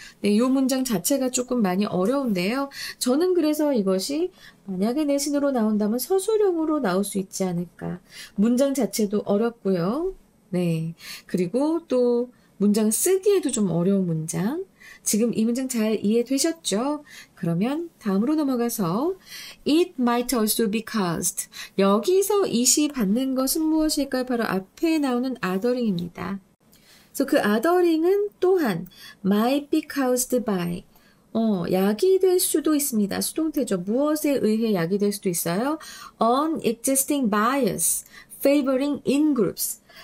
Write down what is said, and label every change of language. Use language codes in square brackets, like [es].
[ko] 네, 이 문장 자체가 조금 많이 어려운데요. 저는 그래서 이것이 만약에 내신으로 나온다면 서술형으로 나올 수 있지 않을까. 문장 자체도 어렵고요. 네, 그리고 또 문장 쓰기에도 좀 어려운 문장. 지금 이 문장 잘 이해되셨죠? 그러면 다음으로 넘어가서 [en] It might also be caused. [ko] 여기서 it이 받는 것은 무엇일까요? 바로 앞에 나오는 othering입니다. 그래서 그 othering은 또한 [en] might be caused by [ko] 야기될 수도 있습니다. 수동태죠. 무엇에 의해 야기될 수도 있어요? [en] On existing bias favoring in-groups.